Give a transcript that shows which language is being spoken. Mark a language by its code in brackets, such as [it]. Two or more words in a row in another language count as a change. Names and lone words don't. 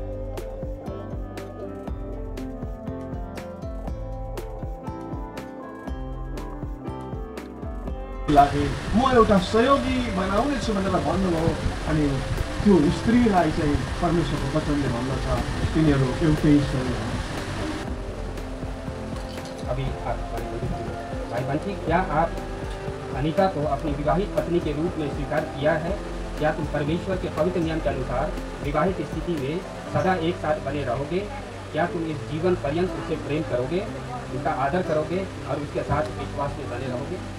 [ne] म एउटा सहयोगी बनाउनेछु भनेर भन्नुभयो। अनि त्यो स्त्रीलाई चाहिँ परमेश्वरको वचनले भन्दछ तिनीहरू एउटै शरीर हुन्। [hi] अभी भाई बंटी, क्या आप अनीता को अपनी विवाहित पत्नी के रूप में स्वीकार किया है? क्या तुम परमेश्वर के पवित्र नियम के अनुसार विवाहित स्थिति में सदा एक साथ बने रहोगे? क्या तुम इस जीवन पर्यंत उससे प्रेम करोगे, उसका आदर करोगे और उसके साथ विश्वास में बने रहोगे?